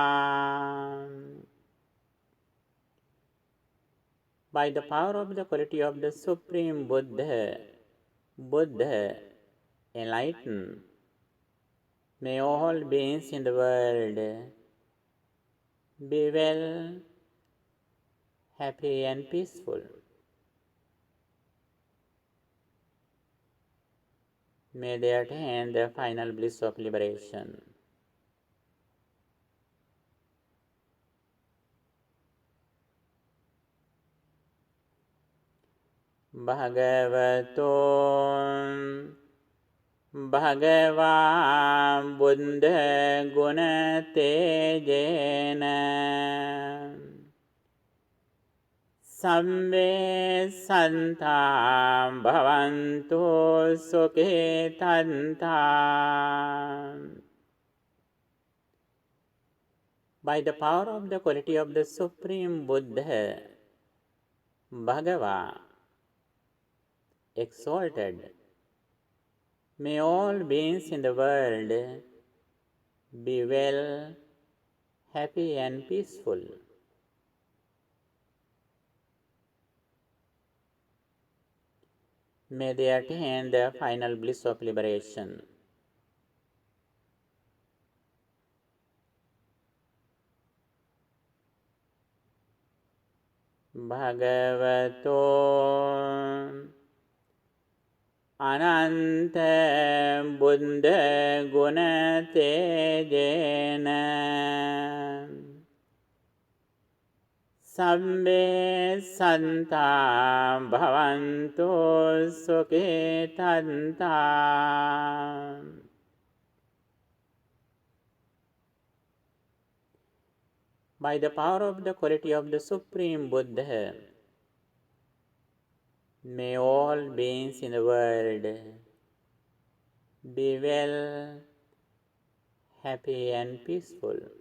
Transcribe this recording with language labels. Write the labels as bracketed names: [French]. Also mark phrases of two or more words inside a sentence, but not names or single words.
[English] By the power of the quality of the Supreme Buddha, enlightened, may all beings in the world be well, happy and peaceful. May they attain the final bliss of liberation. [Pali] Bhagavato Bhagava Buddha Guna Tejena Sabbe Santa Bhavantu Sukhitanta. [English] By the power of the quality of the Supreme Buddha, Bhagava, exalted, may all beings in the world be well, happy and peaceful. May they attain the final bliss of liberation. [Pali] Bhagavato Ananta Buddha Guna Tejena Sabbe Santa Bhavantu Sukhitanta. [English] By the power of the quality of the Supreme Buddha, may all beings in the world be well, happy and peaceful.